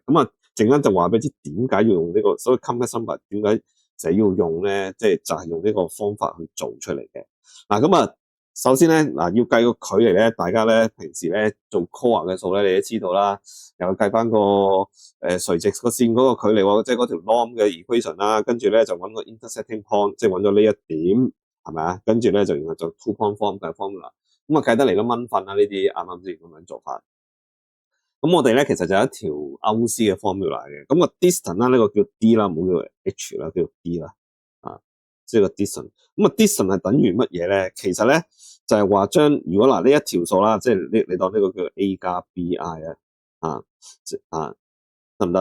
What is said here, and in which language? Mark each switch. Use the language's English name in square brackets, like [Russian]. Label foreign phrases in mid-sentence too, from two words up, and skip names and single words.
[Cantonese] 咁啊，陣間就話俾你知點解要用呢個，所謂 [English] complex number [Cantonese] 點解成日要用咧，即係就係用呢個方法去做出嚟嘅。咁啊。首先咧，要計個距離咧，大家咧平時咧做 core 嘅數咧，你都知道啦。又計翻個垂直個線嗰個距離喎，即係嗰條 norm 嘅 equation 啦。跟住咧就揾個 [English] intersecting point， [Cantonese] 即係揾咗呢一點，係咪啊？跟住咧就然後就 [English] two point form [Cantonese] 計 formula，咁啊計得嚟都蚊瞓啦。呢啲啱啱先咁樣做法。咁我哋咧其實就有一條歐式嘅 formula 嘅。咁個 distance 啦，呢個叫 d 啦，唔好叫 h 啦，叫 d 啦。即係個 distance，咁啊 distance 係等於乜嘢咧？其實咧就係話將如果呢一條數啦，即係你當呢個叫 A 加 BI 得唔得？